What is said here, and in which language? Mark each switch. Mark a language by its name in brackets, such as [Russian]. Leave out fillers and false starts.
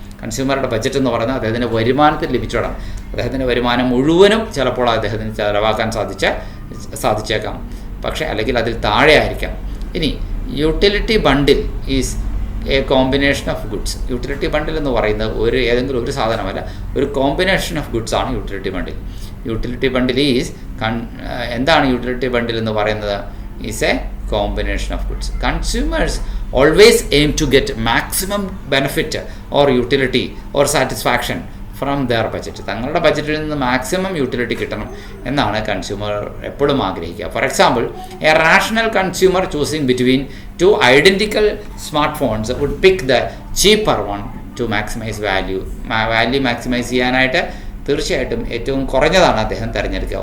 [Malayalam] കൺസ്യൂമറുടെ budget എന്ന് പറയുന്നത് അദ്ദേഹത്തിൻ്റെ വരുമാനത്തിൽ ലിമിറ്റഡാണ്. അദ്ദേഹത്തിൻ്റെ വരുമാനം മുഴുവനും ചിലപ്പോൾ അദ്ദേഹത്തിന് ചിലവാക്കാൻ സാധിച്ചേക്കാം, പക്ഷേ അല്ലെങ്കിൽ അതിൽ താഴെ ആയിരിക്കാം. [English] ഇനി utility bundle is a combination of goods. [Malayalam] Utility ബണ്ടിൽ എന്ന് പറയുന്നത് ഏതെങ്കിലും ഒരു സാധനമല്ല, ഒരു കോമ്പിനേഷൻ ഓഫ് ഗുഡ്സ് ആണ് utility bundle. Utility bundle is എന്താണ് യൂട്ടിലിറ്റി ബണ്ടിൽ എന്ന് പറയുന്നത്? [English] Is a combination of goods. Consumers always aim to get maximum benefit or utility or satisfaction from their budget. [Malayalam] തങ്ങളുടെ ബജറ്റിൽ നിന്ന് മാക്സിമം യൂട്ടിലിറ്റി കിട്ടണം എന്നാണ് കൺസ്യൂമർ എപ്പോഴും ആഗ്രഹിക്കുക. [English] for example, a rational consumer choosing between 2 identical smart phones would pick the cheaper one to maximise value [Malayalam] maximise ചെയ്യാനായിട്ട് തീർച്ചയായിട്ടും ഏറ്റവും കുറഞ്ഞതാണ് അദ്ദേഹം തിരഞ്ഞെടുക്കുക.